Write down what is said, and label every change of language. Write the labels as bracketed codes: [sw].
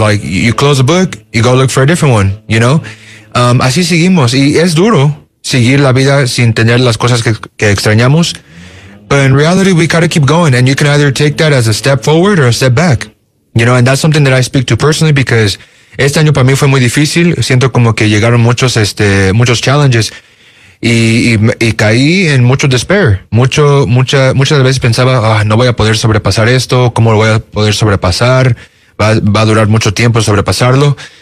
[en] Like, you close a book, you go look for a different one, you know? [es] Así seguimos. Y es duro seguir la vida sin tener las cosas que extrañamos. [en] But in reality, we gotta keep going. And you can either take that as a step forward or a step back. You know, and that's something that I speak to personally because [es] este año para mí fue muy difícil. Siento como que llegaron muchos, muchos [en] challenges. [es] Y caí en mucho [en] despair. [es] Muchas veces pensaba, no voy a poder sobrepasar esto. ¿Cómo lo voy a poder sobrepasar? Va a durar mucho tiempo sobrepasarlo.